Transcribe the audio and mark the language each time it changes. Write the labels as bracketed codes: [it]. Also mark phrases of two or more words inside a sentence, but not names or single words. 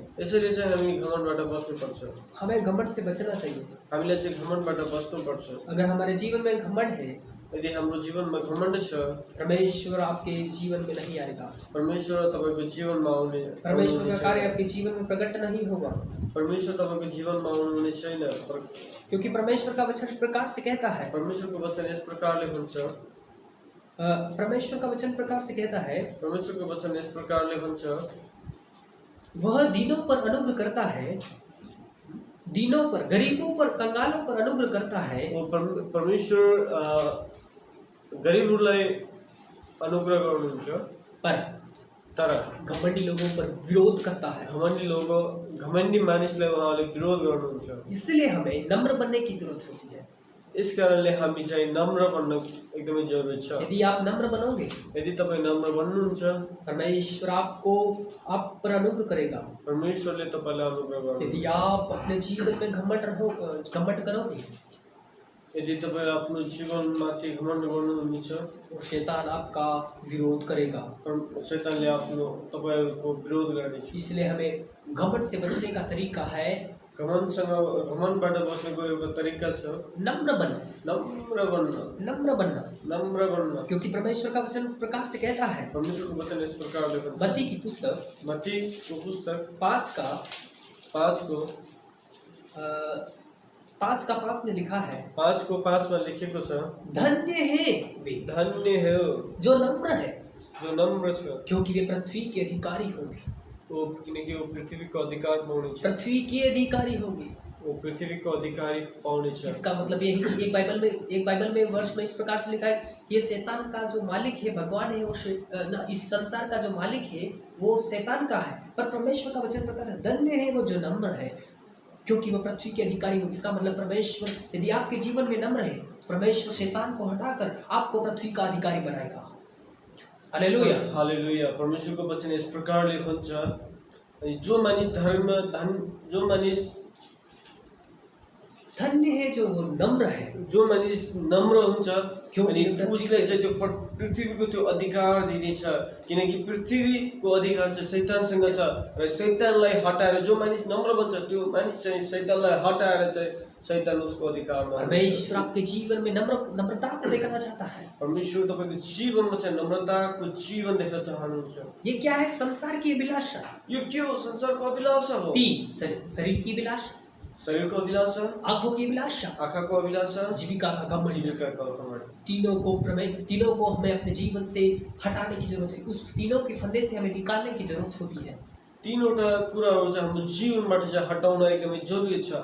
[ne] यसैले चाहिँ हामी घमण्डबाट बच्नुपर्छ। [hi] हमें घमंड से बचना चाहिए। [ne] हामीले चाहिँ घमण्डबाट बच्नुपर्छ। [hi] अगर हमारे जीवन में घमंड है [ne] यदि हाम्रो जीवनमा घमण्ड छ, [hi] परमेश्वर आपके जीवन में नहीं आएगा। [ne] परमेश्वर तपाईँको जीवनमा [hi] परमेश्वर का कार्य आपके जीवन में प्रकट नहीं होगा, [ne] परमेश्वर तपाईँको जीवनमा आउनुहुने छैन। [hi] क्योंकि परमेश्वर का वचन इस प्रकार से कहता है, [ne] परमेश्वरको वचन यस प्रकारले हुन्छ, [hi] परमेश्वर का वचन प्रकार से कहता है, [ne] परमेश्वरको वचन यस प्रकारले हुन्छ, [hi] वह दीनों पर अनुग्रह करता है, दीनों पर, गरीबों पर, कंगालों पर अनुग्रह करता है। [ne] परमेश्वर गरिबहरूलाई अनुग्रह गर्नुहुन्छ, तर [hi] घमंडी लोगों पर विरोध करता है। [ne] घमण्डी मानिसलाई उहाँले विरोध गर्नुहुन्छ। [hi] इसलिए हमें नम्र बनने की जरूरत होती है। [ne] यस कारणले हामी चाहिँ नम्र बन्न एकदमै जरुरी छ। [hi] यदि आप नम्र बनोगे, [ne] यदि तपाईँ नम्र बन्नुहुन्छ, [hi] परमेश्वर आपको आप पर अनुग्रह करेगा। [ne] परमेश्वरले तपाईँलाई अनुग्रह गर्नुहुन्छ। [hi] यदि आप अपने जीवन में घमंड करोगे, [ne] यदि तपाईँ आफ्नो जीवनमाथि घमण्ड गर्नुहुनेछ, [hi] तो शैतान आपका विरोध करेगा। [ne] शैतानले तपाईहरुको विरोध गर्नेछ। [hi] इसलिए हमें घमंड से बचने का तरीका है, [ne] घमण्डबाट बच्नको एउटा तरिका छ, नम्र बन्न। [hi] क्योंकि परमेश्वर का वचन प्रकार से कहता है, [ne] परमेश्वरको वचन यस प्रकारले भन्छ, [hi] मत्ती की पुस्तक, [ne] मत्तीको पुस्तक [hi] 5:5 में लिखा है, [ne] 5:5 में लिखेको छ, [hi] धन्य है वे जो नम्र है, क्योंकि वे पृथ्वी के अधिकारी होंगे। [ne] किनकि वो पृथ्वीको अधिकार पाउनेछ, [hi] पृथ्वी के अधिकारी होंगे, [ne] वो पृथ्वीको अधिकारी पाउनेछ। [hi] इसका मतलब ये है कि एक बाइबल में वर्ष में इस प्रकार से लिखा है, ये शैतान का जो मालिक है भगवान है, वो इस संसार का जो मालिक है वो शैतान का है, पर परमेश्वर का वचन प्रकार है, धन्य है वो जो नम्र है, क्योंकि वो पृथ्वी के अधिकारी हो। इसका मतलब परमेश्वर यदि आपके जीवन में नम्र है, परमेश्वर शैतान को हटाकर आपको पृथ्वी का अधिकारी बनाएगा। हालेलुया, हालेलुया। [ne] परमेश्वरको वचन यस प्रकारले भन्छ, जो मानिस [hi] धन्य है जो नम्र है, [ne] जो मानिस नम्र हुन्छ, [hi] क्योंकि [ne] उसले चाहिँ त्यो पृथ्वीको त्यो अधिकार दिनेछ, किनकि पृथ्वीको अधिकार चाहिँ शैतानसँग छ, र शैतानलाई हटाएर जो मानिस नम्र बन्छ, त्यो मानिस चाहिँ शैतानलाई हटाएर चाहिँ शैतान उसको अधिकारमा। [hi] परमेश्वर आपके जीवन में नम्रता को देखना चाहता है। [ne] परमेश्वर तपाईको जीवनमा चाहिँ नम्रताको जीवन देख्न चाहनुहुन्छ। [hi] ये क्या है? संसार की अभिलाषा। [ne] यो के हो? संसारको अभिलाषा हो। [hi] 3 शरीर की अभिलाषा, [ne] शरीरको अभिलाषा, [hi] आंखों की अभिलाषा, [ne] आँखाको अभिलाषा, [hi] जीविका का घमंड। तीनों को हमें अपने जीवन से हटाने की जरूरत है। उस तीनों के फंदे से हमें निकालने की जरूरत होती है। [ne] तीनवटा कुराहरू चाहिँ हाम्रो जीवनबाट चाहिँ हटाउन एकदमै जरुरी छ।